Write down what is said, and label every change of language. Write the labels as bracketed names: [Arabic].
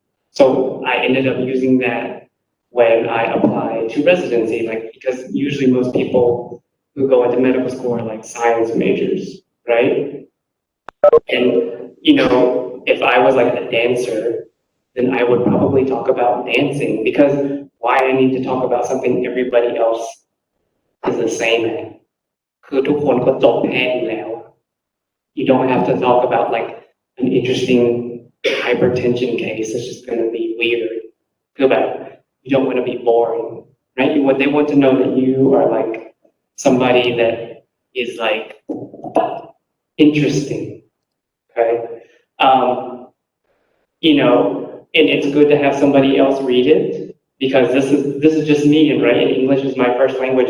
[English] So I ended up using that when I applied to residency, because usually most people who go into medical school are science majors, right? And, if I was a dancer, then I would probably talk about dancing, because why I need to talk about something everybody else is the same at? [Thai] คือทุกคนก็จบแพทย์อยู่แล้ว [English] You don't have to talk about an interesting hypertension case. It's just going to be weird. You don't want to be boring, right? They want to know that you are somebody that is interesting, okay? And it's good to have somebody else read it, because this is just me, and right? And English is my first language.